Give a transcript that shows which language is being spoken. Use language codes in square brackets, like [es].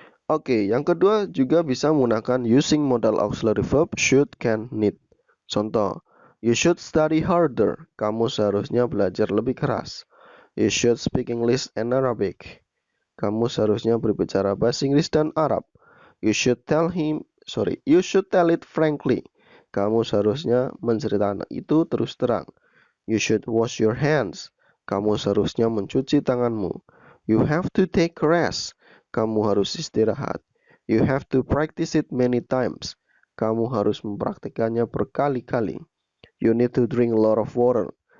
[id] Oke, yang kedua juga bisa menggunakan using modal auxiliary verb should, can, need. Contoh, [en] you should study harder. [id] Kamu seharusnya belajar lebih keras. [en] You should speak English and Arabic. [id] Kamu seharusnya berbicara bahasa Inggris dan Arab. [en] You should tell it frankly. [id] Kamu seharusnya menceritakan itu terus terang. [en] You should wash your hands. [id] Kamu seharusnya mencuci tanganmu. [en] You have to take a rest. [id] Kamu harus istirahat. [en] You have to practice it many times. [id] Kamu harus mempraktikannya berkali-kali. [en] You need to drink a lot of water.